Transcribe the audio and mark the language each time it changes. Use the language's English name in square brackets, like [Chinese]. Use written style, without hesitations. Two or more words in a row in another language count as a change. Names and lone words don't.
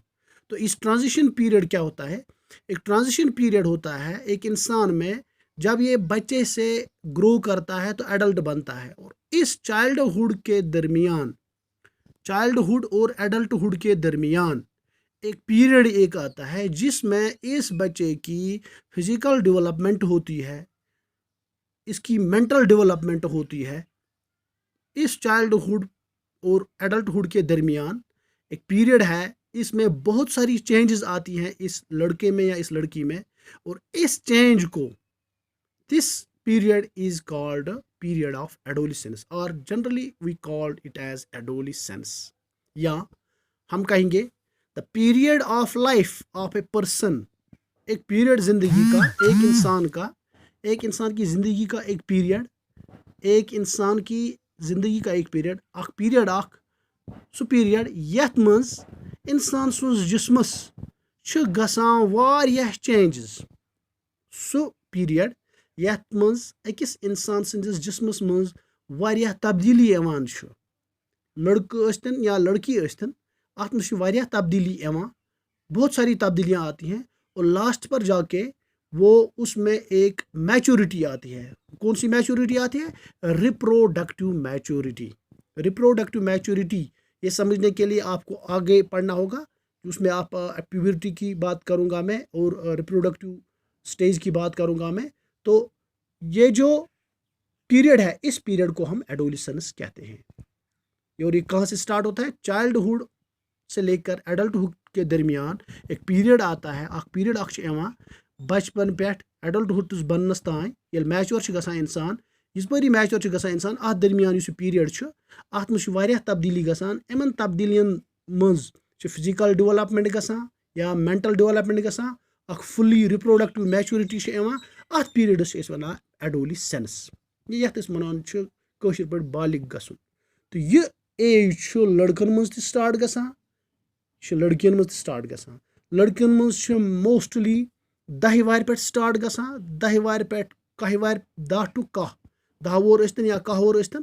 [Hindi] तो इस [English] transition period [Hindi] क्या होता है, एक [English] transition period [Hindi] होता है एक इंसान में, जब ये बच्चे से ग्रो करता है तो एडल्ट बनता है, और इस चाइल्डहुड के दरमियान, चाइल्डहुड और एडल्टहुड के दरमियान एक पीरियड एक आता है जिसमें इस बच्चे की [English] physical development [Hindi] होती है, इसकी [English] mental development [Hindi] होती है। इस चाइल्डहुड और एडल्टहुड के दरमियान एक पीरियड है, इसमें बहुत सारी चेंजेस आती हैं इस लड़के में या इस लड़की में, और इस चेंज को, [English] this period is called period of adolescence, or generally we called it as adolescence, [Hindi] या हम कहेंगे [English] the period of life of a person। [Hindi] एक पीरियड जिंदगी का, एक इंसान का, एक इंसान की जिंदगी का एक पीरियड, एक इंसान की जिंदगी का एक पीरियड, [Kashmiri] अख पीरियड अख सु पीरियड यथ मंज इंसान सुन जिस्मस छ गसान वारियाह चेंजेस। सु पीरियड यथ मंज अकिस इंसान संदिस जिस्मस मंज वारियाह तब्दीली यवान छ, लड़का अस्तन या लड़की अस्तन, अत में वारियाह तब्दीली यवान, [Hindi] बहुत सारी तब्दीलियां आती हैं, और लास्ट पर जाके वो उसमें एक मैच्योरिटी आती है। कौन सी मैच्योरिटी आती है, [English] reproductive maturity. reproductive maturity [Hindi] ये समझने के लिए आपको आगे पढ़ना होगा, उसमें आप प्यूबर्टी की बात करूंगा मैं और [English] reproductive stage [Hindi] की बात करूंगा मैं। तो ये जो पीरियड है, इस पीरियड को हम एडोलिसेंस कहते हैं। और ये कहाँ से स्टार्ट होता है, चाइल्डहुड से लेकर एडल्टहुड के दरमियान एक पीरियड आता है, [Kashmiri] अख पीरियड अख बचपन पे एडल्टहुड बनस तान, ये मैच्योर गसान इंसान, इस पर मैच्योर गसान इंसान, अत दरमियान इस पीरियड अत में वारियाह तब्दीली गसान। इमन तब्दीलियन मज [English] physical development [Kashmiri] गसान या [English] mental development [Kashmiri] गसान, अख [English] fully reproductive maturity [Kashmiri] अत पीरियडस वन एडोलिसेंस, यथ वन कशर पे बालिग गसन। तो यह एज लड़कन मज त स्टार्ट गसान, लड़कियन मज स्टार्ट गसान। लड़कियन मज मोस्टली 10 वार पे स्टार्ट गसान, 10 वार पे 10 वार 10 टू 10 वोर अस्तन या 10 वोर अस्तन।